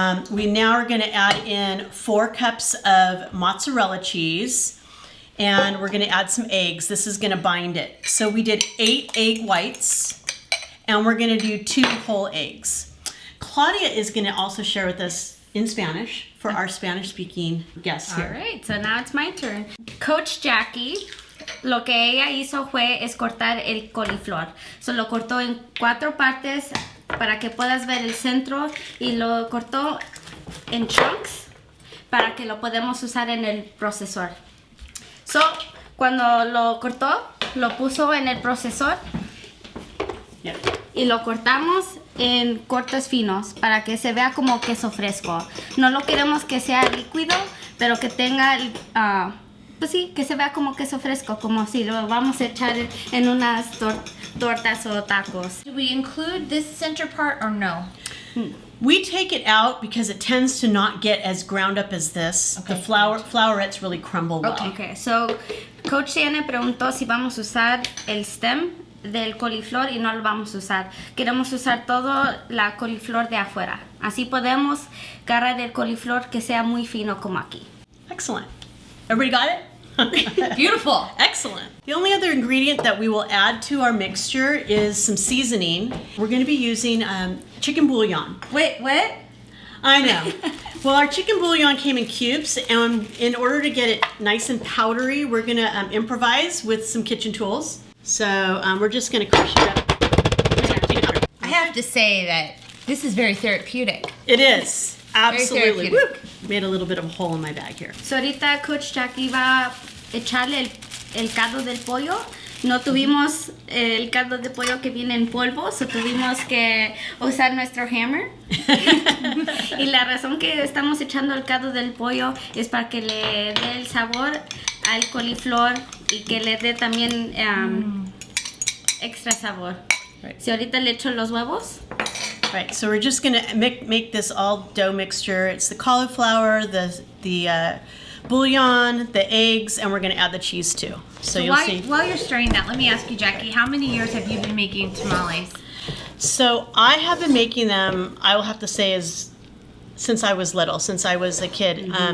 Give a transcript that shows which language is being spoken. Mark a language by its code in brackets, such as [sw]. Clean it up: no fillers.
[en] We now are going to add in 4 cups of mozzarella cheese. And we're going to add some eggs. This is going to bind it. So we did 8 egg whites. And we're gonna do 2 whole eggs. Claudia is gonna also share with us in Spanish for our Spanish-speaking guests here. All right, so now it's my turn. [es] Coach Jackie, lo que ella hizo fue es cortar el coliflor. So lo cortó en 4 partes para que puedas ver el centro y lo cortó en chunks para que lo podamos usar en el procesor. So, cuando lo cortó, lo puso en el procesor. Y lo cortamos en cortes finos para que se vea como queso fresco. No lo queremos que sea líquido, pero que tenga, pues sí, que se vea como queso fresco, como si lo vamos a echar en unas tortas o tacos. [en] Do we include this center part or no? We take it out because it tends to not get as ground up as this. Okay. The flowerets really crumble well. [es] Okay, so Coach Shannon preguntó si vamos a usar el stem del coliflor y no lo vamos a usar. Queremos usar todo la coliflor de afuera. Así podemos agarrar el coliflor que sea muy fino como aquí. [en] Excellent. Everybody got it? Beautiful. Excellent. The only other ingredient that we will add to our mixture is some seasoning. We're going to be using chicken bouillon. Wait, what? I know. Well, our chicken bouillon came in cubes, and in order to get it nice and powdery, we're going to improvise with some kitchen tools. So we're just going to crush it up. I have to say that this is very therapeutic. It is. Absolutely. Very therapeutic. Made a little bit of a hole in my bag here. [es] So ahorita Coach Jackie va a echarle el caldo del pollo. No tuvimos el caldo de pollo que viene en polvo, so tuvimos que usar nuestro hammer. Y la razón que estamos echando el caldo del pollo es para que le dé el sabor al coliflor y que le dé también extra sabor. [en] Right. [es] Si ahorita le echo los huevos. [en] Right, so we're just gonna make this all dough mixture. It's the cauliflower, the bouillon, the eggs, and we're gonna add the cheese too. So you'll see. While you're stirring that, let me ask you, Jackie, how many years have you been making tamales? So I have been making them, I will have to say, since I was little, since I was a kid.